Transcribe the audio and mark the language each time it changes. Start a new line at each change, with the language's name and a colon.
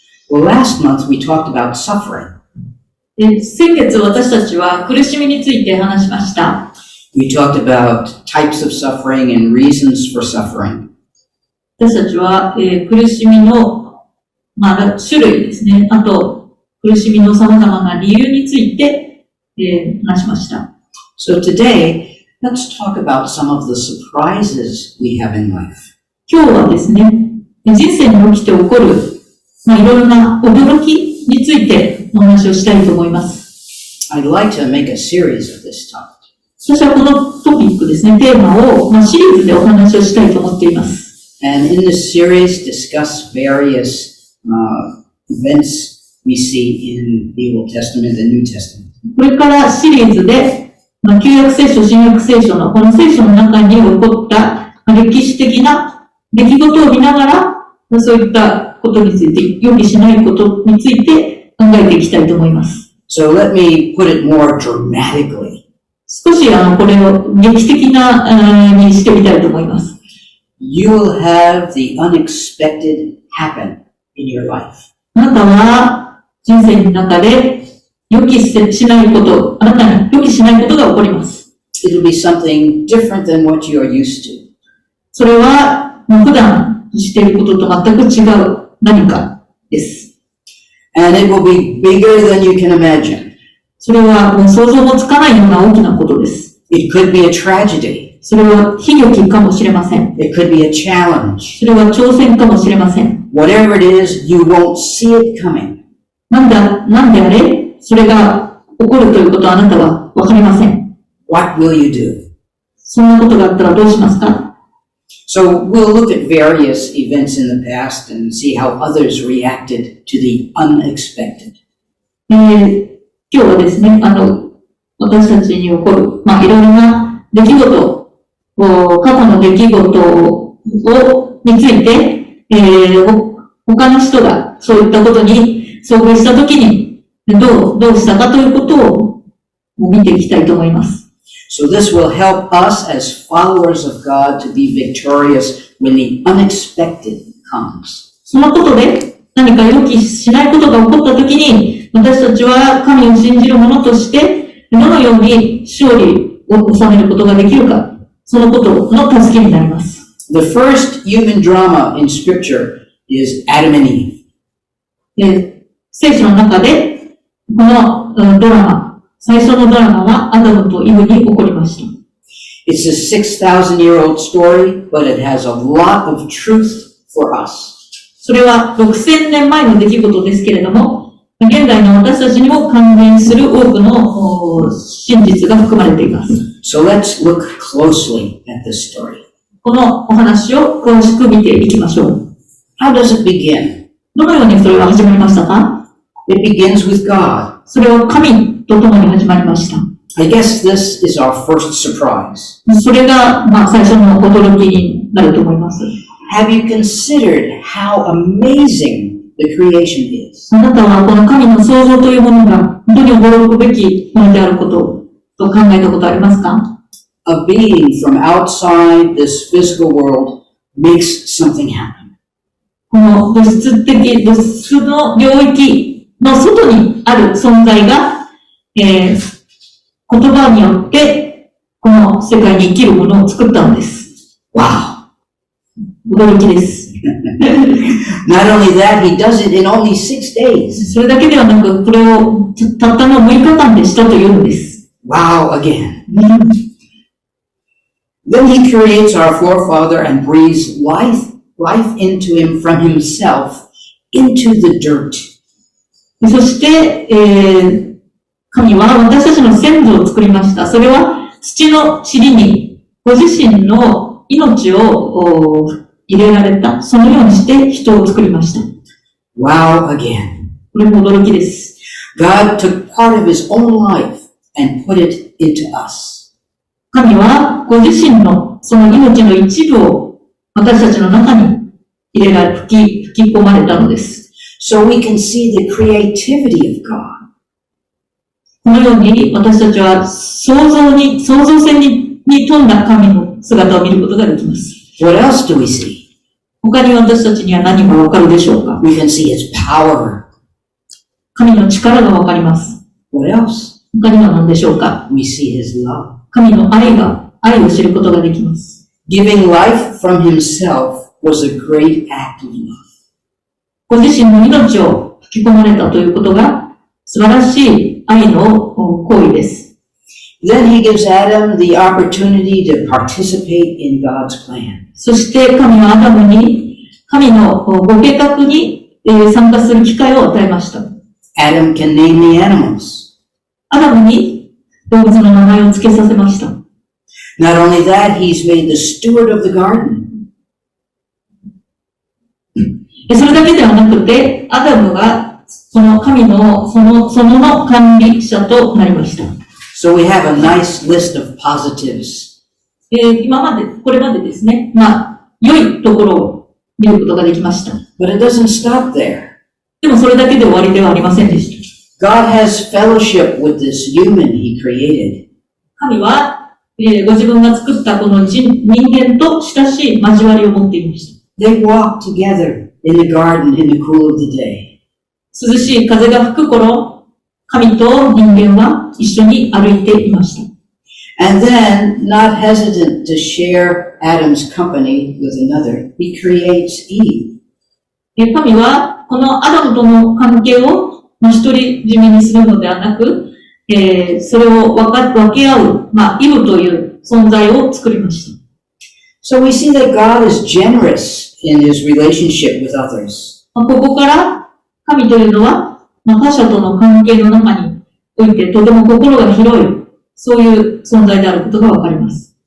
English: Well, last month we talked about suffering.
Japanese: 先月私たちは苦しみについて話しました。
English: We talked about types of suffering and reasons for suffering.
Japanese: 私たちは、苦しみの、種類ですね。あと、苦しみの様々な理由について、話しました。
English: So today, let's talk about some of the surprises we have in life.
Japanese: 今日はですね、人生に起きて起こる、いろいろな驚きについてお話をしたいと思います。
English: I'd like to make a series of this topic.
Japanese: 私はこのトピックですね、テーマを、シリーズでお話をしたいと思っています。
English: And in this series, discuss various events we see in the Old Testament and New Testament.
Japanese: これからシリーズで、旧約聖書、新約聖書のこの聖書の中に起こった歴史的な出来事を見ながら、そういったことについて、予期しないことについて考えていきたいと思います。
English: So let me put it more dramatically.
Japanese: 少しこれを劇的なにしてみたいと思います。
English: You will have the unexpected happen in your life.
Japanese: あなたは人生の中で予期しないこと、あなたに予期しないことが起こります。
English: It'll be something different than what you are used to.
Japanese: それは普段していることと全く違う何かです。
English: And it will be bigger than you can imagine.
Japanese: それはもう想像もつかないような大きなことです。
English: It could be a tragedy.
Japanese: それは悲劇かもしれません。
English: It could be a challenge.
Japanese: それは挑戦かもしれません。
English: Whatever it is, you won't see it coming.
Japanese: なんであれそれが起こるということはあなたはわかりません。
English: What will you do?
Japanese: そんなことがあったらどうしますか？
English: So we'll look at various events in the past and see how others reacted to the unexpected.
Japanese: 今日はですね、私たちに起こる、いろいろな出来事、過去の出来事について、他の人がそういったことに遭遇したときにどうしたかということを見ていきたいと思います。
English: So this will help us as followers of God to be victorious when the unexpected comes.
Japanese: そのことで何か予期しないことが起こったときに、私たちは神を信じる者としてどのように勝利を収めることができるか、そのことの助けになります。
English: The first human drama in Scripture is Adam and Eve.
Japanese: 聖書の中でこのドラマ、最初のドラマはアダムとイブに起こりました。
English: It's a 6,000-year-old story, but it has a lot of truth for us.
Japanese: それは6000年前の出来事ですけれども、現代の私たちにも関連する多くの真実が含まれています。
English: So let's look closely at this story.
Japanese: このお話を詳しく見ていきましょう。
English: How does it begin?
Japanese: どのようにそれは始まりましたか？
English: It begins with God.
Japanese: それは神と共に始まりました。
English: I guess this is our first surprise.
Japanese: それが、最初の驚きになると思います。
English: Have you considered how amazing the creation is?
Japanese: あなたはこの神の創造というものが本当に驚くべきものであることと考えたことありますか？
English: A being from outside this physical world makes something happen.
Japanese: この物質の領域の外にある存在が、言葉によってこの世界に生きるものを作ったのです。
English: Wow!
Japanese: 驚きです。
English: Not only that, he does it in only 6 days.
Japanese: それだけではなく、これをたったの6日間でしたというのです。
English: Wow again. Then he creates our forefather and breathes life into him from himself into the dirt.
Japanese: そして、神は私たちの先祖を作りました。それは土の塵にご自身の命を入れられた。そのようにして人を作りました。
English: Wow again.
Japanese: これも驚きです。
English: God took part of his own life and put it into us.
Japanese: 神はご自身のその命の一部を私たちの中に吹き込まれたのです。
English: So we can see the creativity of God.
Japanese: このように私たちは創造性に富んだ神の姿を見ることができます。
English: What else do we see?
Japanese: 他に私たちには何がわかるでしょうか？
English: We can see his power.
Japanese: 神の力がわかります。
English: What else?
Japanese: 他には何でしょうか？
English: We see his love.
Japanese: 神の愛を知ることができます。
English: Giving life from himself was a great act of love.
Japanese: ご自身の命を吹き込まれたということが素晴らしい愛の行為です。
English: Then he gives Adam the opportunity to participate in God's plan.
Japanese: そして神はアダムに神のご計画に参加する機会を与えました。
English: Adam can name the animals.
Japanese: アダムに動物の名前を付けさせました。
English: Not only that, he's made the steward of the garden.
Japanese: それだけではなくて、アダムがその神の園の管理者となりました。
English: So we have a nice list of positives.
Japanese: これまでですね、良いところ見ることができました。
English: But it doesn't stop there.
Japanese: でもそれだけで終わりではありませんでした。
English: God has fellowship with this human He created.
Japanese: 神は、ご自分が作ったこの人間と親しい交わりを持っていました。
English: They walked together in the garden in the cool of the day.
Japanese: 涼しい風が吹く頃、神と人間は一緒に歩いていました。
English: And then, not hesitant to share Adam's company with another, He creates Eve.
Japanese: 神はこのアダムとの関係を一人占めにするのではなく、それを分け合う、イブという存在を作りました。
English: So we see that God is generous in His relationship with others.
Japanese: ここから神というのは、他者との関係の中においてとても心が広い、そういう存在であることがわかります。